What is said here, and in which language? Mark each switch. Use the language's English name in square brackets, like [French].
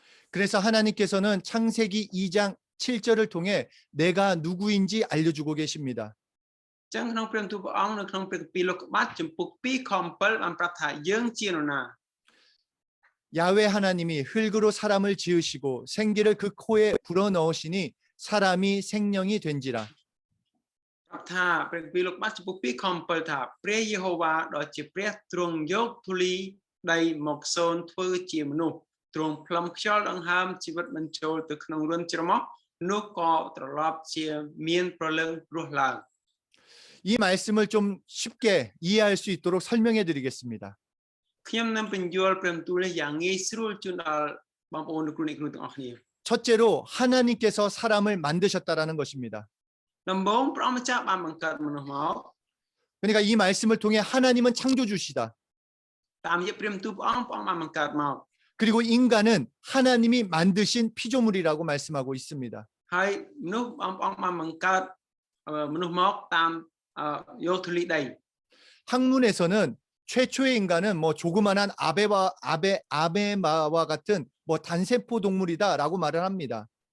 [Korean] 그래서 하나님께서는 창세기 2장 7절을 통해 내가 누구인지 알려주고 계십니다. [Khmer] អញ្ចឹងក្នុងព្រះបន្ទូលព្រះអង្គនៅក្នុងព្រះគម្ពីរលោកុបាតចំពុក2ខ7បានប្រាប់ថាយើងជានរណា [Korean] 야훼 하나님이 흙으로 사람을 지으시고 생기를 그 코에 불어넣으시니 사람이 생명이 된지라. [Khmer] ប្រាប់ថាព្រះគម្ពីរលោកុបាតចំពុក2ខ7ថាព្រះយេហូវ៉ាដ៏ជាព្រះទ្រង់យកធូលីដីមកសូនធ្វើជាមនុស្សទ្រង់ផ្លុំខ្យល់ដង្ហើមជីវិតបញ្ចូលទៅក្នុងរន្ធច្រមុះនោះក៏ត្រឡប់ជាមានប្រលឹងរស់ឡើង [Korean] 이 말씀을 좀 쉽게 이해할 수 있도록 설명해 드리겠습니다. [Khmer] ខ្ញុំនឹងបញ្យល់ព្រះបន្ទូលនេះយ៉ាងងាយស្រួលជូនដល់បងប្អូនលោកគ្រូអ្នកគ្រូទាំងអស់គ្នា [Korean] 첫째로 하나님께서 사람을 만드셨다라는 것입니다. [Khmer] ដំបូងព្រះអង្គម្ចាស់បានបង្កើតមនុស្សមក [Korean] 그러니까 이 말씀을 통해 하나님은 창조주시다. [Khmer] តាមរយៈព្រះបន្ទូលព្រះអង្គបានបង្កើតមក [Korean] 그리고 인간은 하나님이 만드신 피조물이라고 말씀하고 있습니다. [Khmer] ហើយមនុស្សបងប្អូនបានបង្កើតមនុស្សមកតាមយកធូលីដី [Korean] 학문에서는 최초의 인간은 뭐 조그만한 아메바와 같은 뭐 단세포 동물이다라고 말을 합니다.